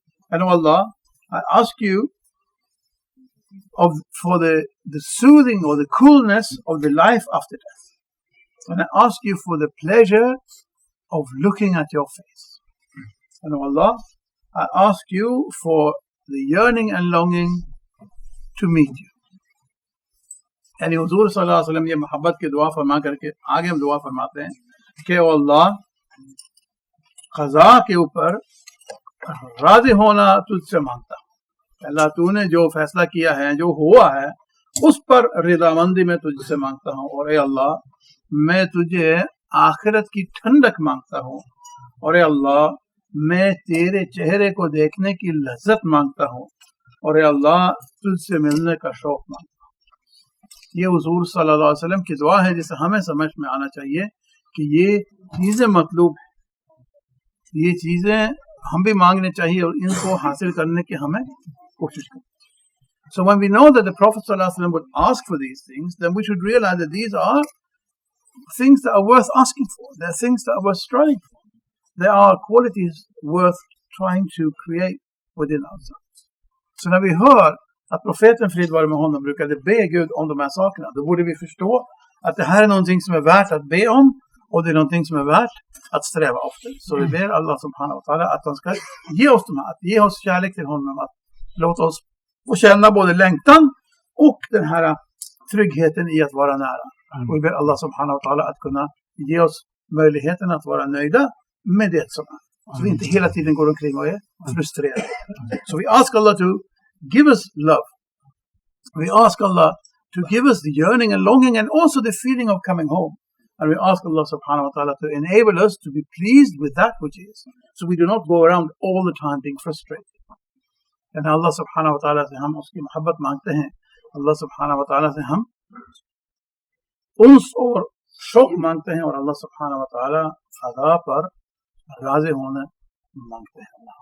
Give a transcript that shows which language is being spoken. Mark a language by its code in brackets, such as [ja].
[en] And oh Allah, I ask you for the soothing or the coolness of the life after death. And I ask you for the pleasure of looking at your face. And oh Allah, I ask you for the yearning and longing to meet you. [hi] यानी हुजूर सल्लल्लाहु अलैहि वसल्लम ये मोहब्बत की दुआ फरमा करके आगे हम दुआ फरमाते हैं कि ओ अल्लाह, क़ज़ा के ऊपर राज़ी होना तुझसे मांगता हूँ। अल्लाह, तूने जो फैसला किया है, जो हुआ है, उस पर रिज़ामंदी में तुझसे मांगता हूँ। और ए अल्लाह, मैं तुझे आखिरत की ठंडक मांगता हूँ। और ए अल्लाह, मैं तेरे चेहरे को देखने की लज्जत मांगता हूँ। और ए अल्लाह, तुझसे मिलने का शौक मांगता हूँ। ये हुजूर सल्लल्लाहु अलैहि वसल्लम की दुआ है, जिसे हमें समझ में आना चाहिए कि ये चीज़ें मतलूब हैं, ये चीज़ें हम भी मांगने चाहिए और इनको हासिल करने की हमें कोशिश करें. [en] So when we know that the Prophet sallallahu alaihi wasallam would ask for these things, then we should realize that these are things that are worth asking for. They're things that are worth striving for. There are qualities worth trying to create within ourselves. [sv] Så när vi hör att profeten, frid vare med honom, brukade be Gud om de här sakerna, då borde vi förstå att det här är någonting som är värt att be om, och det är någonting som är värt att sträva efter. Så vi ber Allah subhanahu wa ta'ala att han ska ge oss de här, att ge oss kärlek till honom, att låta oss få känna både längtan och den här tryggheten i att vara nära. Och vi ber Allah subhanahu wa ta'ala att kunna ge oss möjligheten att vara nöjda med det som är. Så vi inte hela tiden går omkring och är frustrerade. [en] So we ask Allah to give us love. We ask Allah to give us the yearning and longing and also the feeling of coming home. And we ask Allah subhanahu wa ta'ala to enable us to be pleased with that which is. So we do not go around all the time being frustrated. [hi] And Allah subhanahu wa ta'ala से हम उसकी मोहब्बत मांगते हैं. Allah subhanahu wa ta'ala से हम उन्स और शौक मांगते हैं. और Allah subhanahu wa ta'ala अदा पर राज़ी होने मांगते हैं.